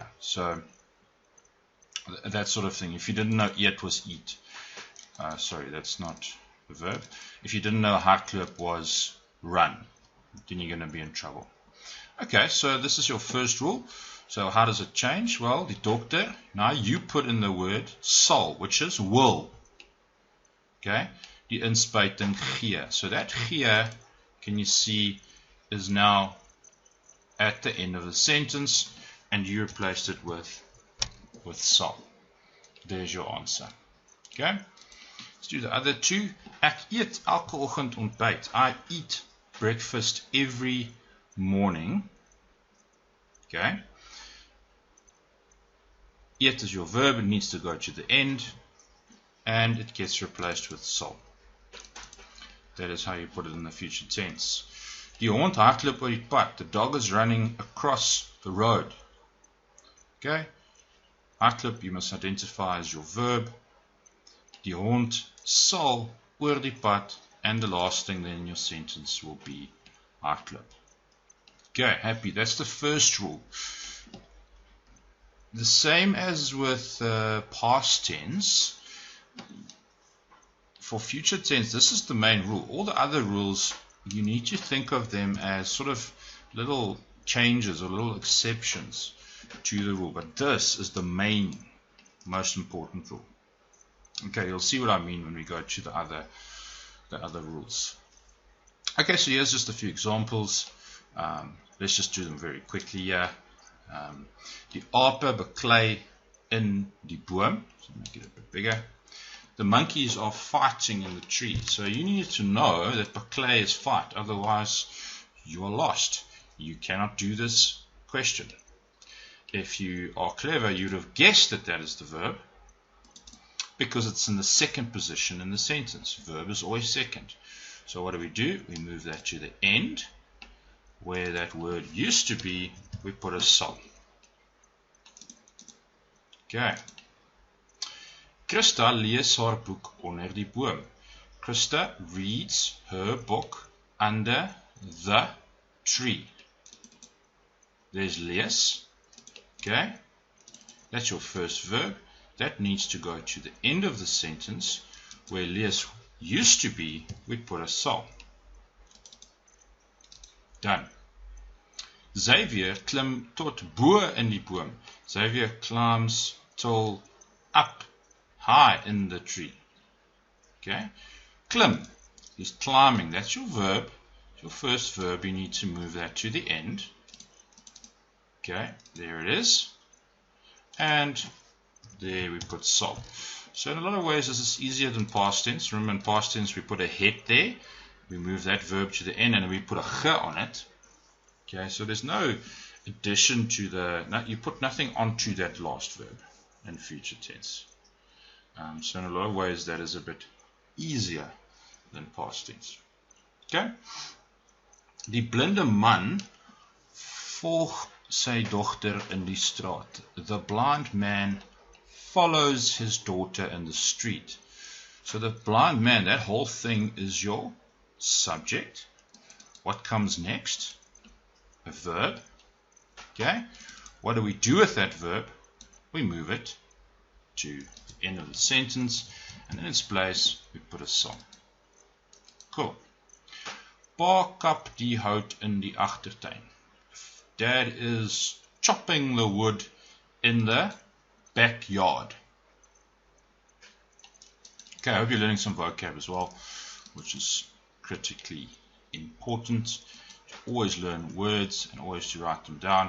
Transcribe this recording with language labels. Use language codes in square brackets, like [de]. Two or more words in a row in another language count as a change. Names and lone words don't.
[en] So that sort of thing. If you didn't know eat was eat, sorry, that's not a verb. If you didn't know hardloop was run, then you're going to be in trouble. Okay, so this is your first rule. So how does it change? Well, [af] die dokter, [en] now you put in the word sal, which is will. [af] Okay, die inspuiting gee. [en] So that gee, can you see, is now at the end of the sentence, and you replaced it with sal. There's your answer. Okay, let's do the other two. [af] Ek eet elke oggend ontbyt. [en] I eat breakfast every morning. Okay. Eat is your verb, it needs to go to the end, and it gets replaced with sal. That is how you put it in the future tense. [af] Die hond hardloop oor die pad. [en] The dog is running across the road. Okay? Hardloop you must identify as your verb. [af] Die hond sal oor die pad, [en] and the last thing then in your sentence will be hardloop. Okay, happy. That's the first rule. The same as with past tense. For future tense, this is the main rule. All the other rules, you need to think of them as sort of little changes or little exceptions to the rule. But this is the main, most important rule. Okay, you'll see what I mean when we go to the other rules. Okay, so here's just a few examples. Let's just do them very quickly here. [af] Die ape beklei in die boom. [en] So make it a bit bigger. The monkeys are fighting in the tree. So you need to know that beklei is fight. Otherwise, you are lost. You cannot do this question. If you are clever, you'd have guessed that that is the verb, because it's in the second position in the sentence. Verb is always second. So what do? We move that to the end. Where that word used to be, we put a sal. Okay. [af] Christa lees haar boek onder die boom. [en] Christa reads her book under the tree. There's lees. Okay. That's your first verb. That needs to go to the end of the sentence. Where lees used to be, we put a sal. Done. [af] Xavier klim tot bo in die boom. [en] Xavier climbs till up high in the tree. Okay. Klim. He's climbing. That's your verb. Your first verb. You need to move that to the end. Okay. There it is. And there we put sal. So in a lot of ways this is easier than past tense. Remember in past tense we put a head there. We move that verb to the end and we put a g on it. Okay, so there's no addition to you put nothing onto that last verb in future tense. So in a lot of ways that is a bit easier than past tense. Okay? [af] Die blinde man volg sy dogter in die straat. [en] The blind man follows his daughter in the street. So the blind man, that whole thing is your subject. What comes next? A verb. Okay. What do we do with that verb? We move it to the end of the sentence, and in its place we put a sal. Cool. [af] Pa kap die hout in die agtertuin. [en] Dad is chopping the wood in the backyard. Okay, I hope you're learning some vocab as well, which is critically important. Always learn words and always to write them down.